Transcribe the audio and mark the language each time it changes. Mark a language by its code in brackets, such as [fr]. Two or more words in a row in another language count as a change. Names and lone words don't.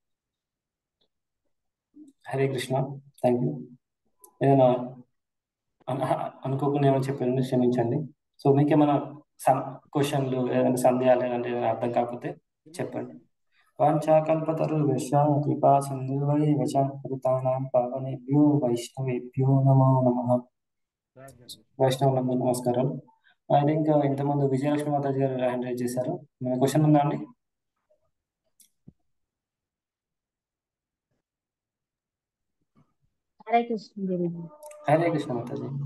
[te] హరే కృష్ణ. [en] thank you. [te] ఏదైనా అనుకోకుండా ఏమైనా చెప్పారని క్షమించండి. సో మీకు ఏమైనా క్వశ్చన్లు, ఏదైనా సందేహాలు ఏదైనా అర్థం కాకపోతే చెప్పండి. [sa] వాంఛాకల్పతరుభ్యశ్చ కృపా సింధువైవ చ పతితానాం పావనేభ్యో వైష్ణవేభ్యో నమో నమః. [te] వైష్ణవులందరూ నమస్కారం. [en] I think [te] ఇంతకుముందు విజయలక్ష్మి మాతాజీ గారు [en] hand raise [te] చేశారు. మీ క్వశ్చన్ ఉందా అండి? హరే కృష్ణ గురుజీ. హరే కృష్ణ మాతాజీ.